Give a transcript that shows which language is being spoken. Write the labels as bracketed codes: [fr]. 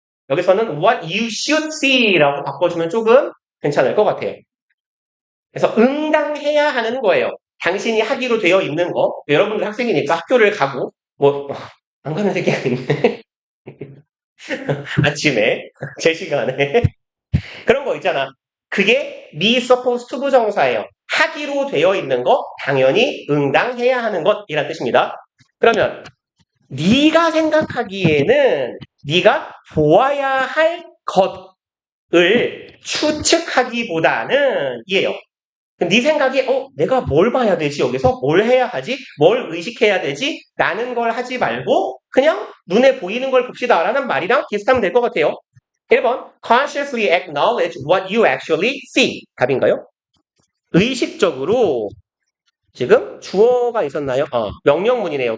[ko] 여기서는 [en] what you should see [ko] 라고 바꿔주면 조금 괜찮을 것 같아요. 그래서 응당해야 하는 거예요. 당신이 하기로 되어 있는 거. 여러분들 학생이니까 학교를 가고 안 가는 새끼가 있네. 아침에 제 시간에 그런 거 있잖아. 그게 [en] be supposed to [ko] 부정사예요. 하기로 되어 있는 거 당연히 응당해야 하는 것이란 뜻입니다. 그러면 네가 생각하기에는 네가 보아야 할 것을 추측하기보다는 이에요. 네 생각에 내가 뭘 봐야 되지? 여기서 뭘 해야 하지? 뭘 의식해야 되지? 라는 걸 하지 말고 그냥 눈에 보이는 걸 봅시다 라는 말이랑 비슷하면 될 것 같아요. [en] 1번 consciously acknowledge what you actually see. [ko] 답인가요? 의식적으로 지금 주어가 있었나요? 명령문이네요.